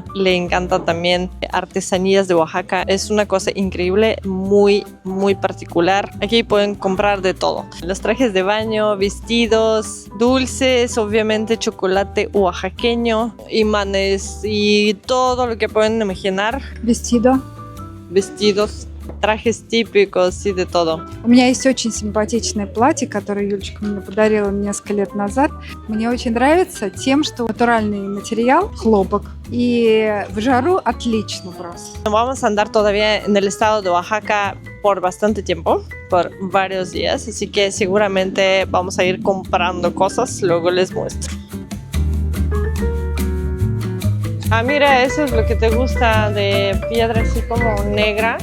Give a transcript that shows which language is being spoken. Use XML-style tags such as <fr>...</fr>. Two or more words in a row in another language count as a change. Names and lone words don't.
<es>Le encanta también artesanías de Oaxaca. Es una cosa increíble, muy particular. Aquí pueden comprar de todo. Los trajes de baño, vestidos, dulces, obviamente chocolate oaxaqueño, imanes y todo lo que pueden imaginar. Vestidos. trajes típicos y de todo.</es> <ru>У меня есть очень симпатичное платье, которое Юлечка мне подарила несколько лет назад. Мне очень нравится тем, что натуральный материал, хлопок, и в жару отлично просто.</ru> <es>Vamos a andar todavía en el estado de Oaxaca por bastante tiempo, por varios días, así que seguramente vamos a ir comprando cosas, luego les muestro. Ah, mira, eso es lo que te gusta de piedra así como negra.</es>